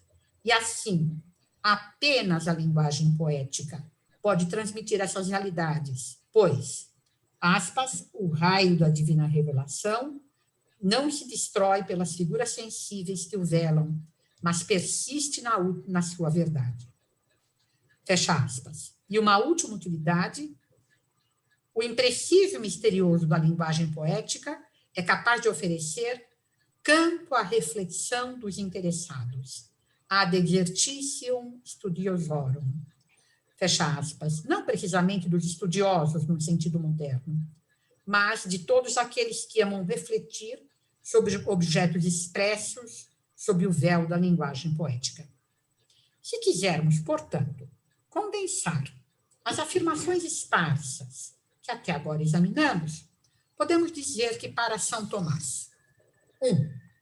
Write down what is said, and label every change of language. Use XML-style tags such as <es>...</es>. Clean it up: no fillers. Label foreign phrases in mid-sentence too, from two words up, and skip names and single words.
<pt>E assim, apenas a linguagem poética pode transmitir essas realidades, pois, aspas, o raio da divina revelação não se destrói pelas figuras sensíveis que o velam, mas persiste na sua verdade. Fecha aspas. E uma última utilidade, o impreciso misterioso da linguagem poética é capaz de oferecer campo à reflexão dos interessados,</pt> <la>ad exercitium studiosorum,</la> <pt>fecha aspas, não precisamente dos estudiosos no sentido moderno, mas de todos aqueles que amam refletir sobre objetos expressos sob o véu da linguagem poética. Se quisermos, portanto, condensar as afirmações esparsas que até agora examinamos, podemos dizer que para São Tomás, 1.</pt>